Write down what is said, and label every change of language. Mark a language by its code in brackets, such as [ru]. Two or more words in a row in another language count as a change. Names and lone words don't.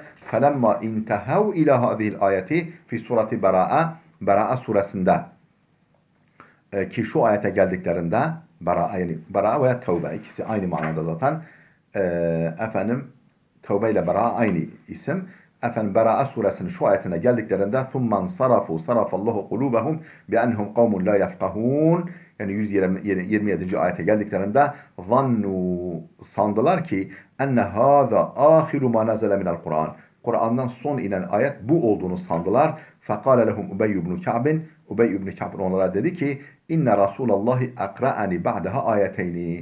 [ar] فلما انتهوا إلى هذه الآية في سورة براءة [tr] suresinde ki şu ayete geldiklerinde Bera'a veya Tevbe ikisi aynı manada zaten. Efendim Tevbe ile Bera'a aynı isim. Efendim Bera'a suresinin şu ayetine geldiklerinde [ar] ثُمَّنْ صَرَفَ اللّٰهُ قُلُوبَهُمْ بِأَنْهُمْ قَوْمٌ لَا يَفْقَهُونَ [tr] yani 127. ayete geldiklerinde sandılar ki [ar] أن هذا آخر ما نزل من القرآن. [tr] Kur'an'dan son inen ayet bu olduğunu sandılar. [ar] فقال لهم [tr] Ubey ibn Ka'b'in Ubey ibn Ka'b onlara dedi ki [ar] إن رسول الله أقرأني بعدها آيتين.